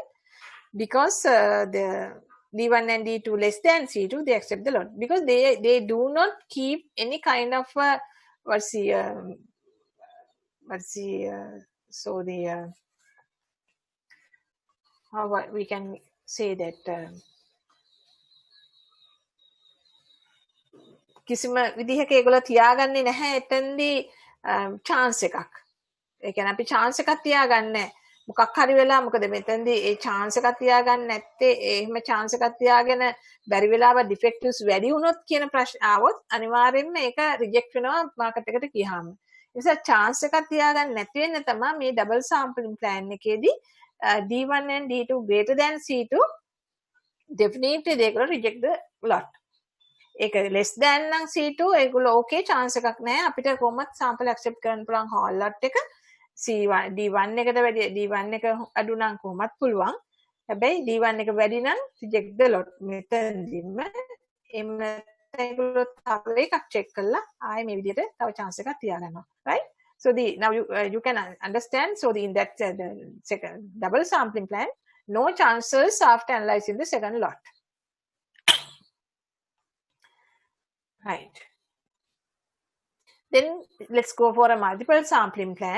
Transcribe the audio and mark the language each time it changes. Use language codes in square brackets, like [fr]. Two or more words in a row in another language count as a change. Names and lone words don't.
[en] Because the D1 and D2 less than C2, they accept the lot, because they do not keep any kind of so the how we can say that [si] කිසිම විදිහක ඒගොල්ලෝ තියාගන්නේ නැහැ එතෙන්දී chance එකක්. ඒ කියන්නේ අපි chance එකක් තියාගන්නේ නැහැ. මොකක් හරි වෙලා මොකද මෙතෙන්දී ඒ chance එකක් තියාගන්න නැත්තේ එහෙම chance එකක් තියාගෙන බැරි වෙලාව defectives වැඩි වුණොත් කියන ප්‍රශ්න ආවොත් අනිවාර්යෙන්ම ඒක reject වෙනවා මාකට් එකට ගියාම. ඒ නිසා chance එකක් තියාගන්න නැති වෙන්න තමයි මේ [en] double sampling plan [si] එකේදී [en] D1 and D2 greater than C2 definitely they will reject the lot. [si] ඒක [en] less than [si] නම් C2 ඒගොල්ලෝ okay chance එකක් නැහැ අපිට කොහොමත් [en] sample accept [si] කරන්න පුළුවන් [en] whole lot [si] එක C1 D1 එකට වැඩි D1 එක අඩු නම් කොහොමත් පුළුවන් හැබැයි D1 එක වැඩි නම් [en] reject the lot [si] මෙතනදිම එම් ඒගොල්ලෝ තව එකක් check කරලා ආයේ මේ විදිහට තව chance එකක් තියාගන්නවා right. [en] So now you can understand. So in that the second double sampling plan, no chances after analyzing the second lot. Right. Then let's go for a multiple sampling plan.